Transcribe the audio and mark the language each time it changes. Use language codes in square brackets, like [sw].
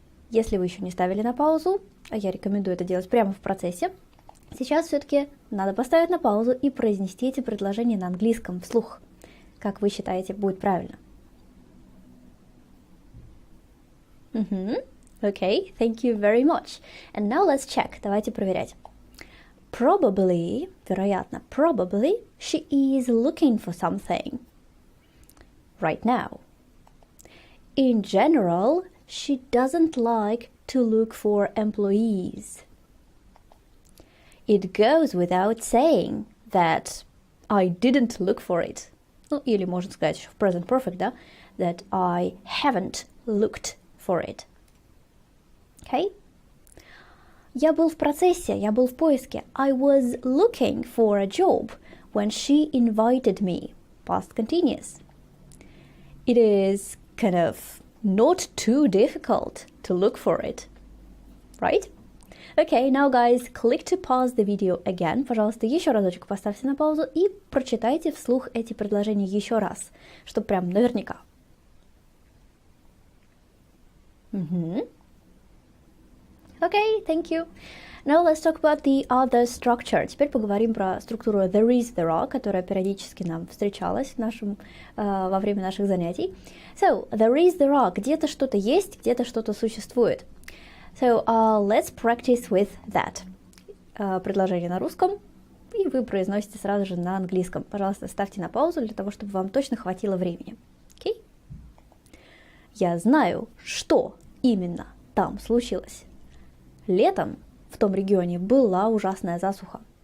[ru] Если вы еще не ставили на паузу, а я рекомендую это делать прямо в процессе, сейчас все-таки надо поставить на паузу и произнести эти предложения на английском вслух. Как вы считаете, будет правильно? [en] Okay, thank you very much. And now let's check. [ru] Давайте проверять. [en] Probably, [ru] вероятно, [en] probably, she is looking for something right now. In general, she doesn't like to look for employees. It goes without saying that I didn't look for it. Ну, или можно сказать еще в present perfect, да? That I haven't looked for it. Okay? [ru] Я был в процессе, я был в поиске. [en] I was looking for a job. when she invited me. Past continuous. It is kind of not too difficult to look for it, right? Okay, now guys, click to pause the video again. [ru] Пожалуйста, еще разочек поставьте на паузу и прочитайте вслух эти предложения еще раз, чтобы прям наверняка. [en] Okay, thank you. Now let's talk about the other structure. [ru] Теперь поговорим про структуру [en] there is, there are, [ru] которая периодически нам встречалась во время наших занятий. [en] So, there is, there are. [ru] Где-то что-то есть, где-то что-то существует. [en] So, let's practice with that. [ru] Предложение на русском, и вы произносите сразу же на английском. Пожалуйста, ставьте на паузу для того, чтобы вам точно хватило времени. [en] Okay? [ru] Я знаю, что именно там случилось. Летом в том регионе была ужасная засуха.